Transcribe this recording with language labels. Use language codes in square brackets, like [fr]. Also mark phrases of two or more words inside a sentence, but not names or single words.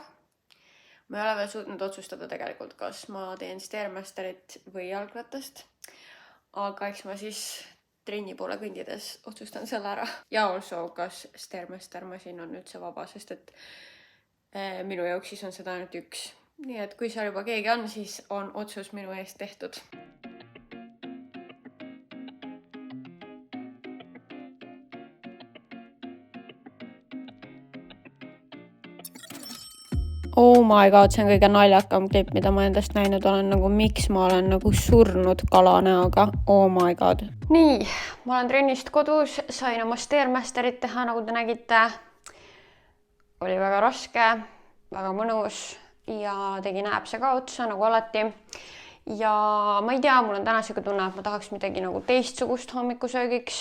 [et] Ma ei ole veel suutnud otsustada tegelikult, kas ma teen Stairmasterit või jalgrattast. Aga eks ma siis trenni poole kõndides otsustan selle ära. Ja also, kas Stairmaster masin on üldse vaba, sest et minu jaoks siis on seda ainult üks. Nii et kui seal juba keegi on, siis on otsus minu eest tehtud. [en] Oh my god, [et] see on kõige naljakam klipp, mida ma endast näinud olen, nagu miks ma olen nagu surnud kalanäoga. [en] Oh my god. [et] Nii, ma olen trennist kodus, sain oma Stairmasterit teha, nagu te nägite. Oli väga raske, väga mõnus ja tegin äpse ka otsa, nagu alati. Ja ma ei tea, mul on täna siuke tunne, et ma tahaks midagi nagu teistsugust hommikusöögiks.